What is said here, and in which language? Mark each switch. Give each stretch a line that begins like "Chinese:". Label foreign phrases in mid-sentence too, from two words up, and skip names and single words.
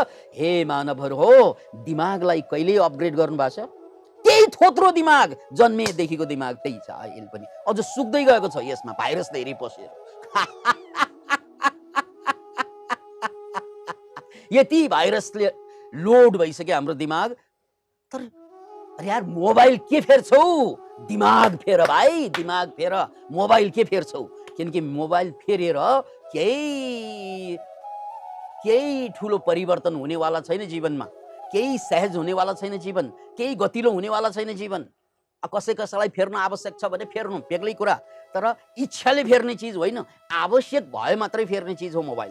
Nepali: हे मानवहरू हो, दिमागलाई कहिले अपग्रेड गर्नु भएको छ? त्यही थोत्रो दिमाग, जन्मेदेखिको दिमाग त्यही छ, अहिले पनि अझ सुक्दै गएको छ, यसमा भाइरस धेरै पसेर। यति भाइरसले लोड भइसक्यो हाम्रो दिमाग। तर अरे यार, मोबाइल के फेर्छौ? दिमाग फेर भाइ, दिमाग फेर, मोबाइल के फेर्छौ? किनकि मोबाइल फेरेर केही ठुलो परिवर्तन हुनेवाला छैन जीवनमा, केही सहज हुनेवाला छैन जीवन, केही गतिलो हुनेवाला छैन जीवन। कसैलाई फेर्न आवश्यक छ भने फेर्नु, बेग्लै कुरा, तर इच्छाले फेर्ने चिज होइन, आवश्यक भए मात्रै फेर्ने चिज हो मोबाइल।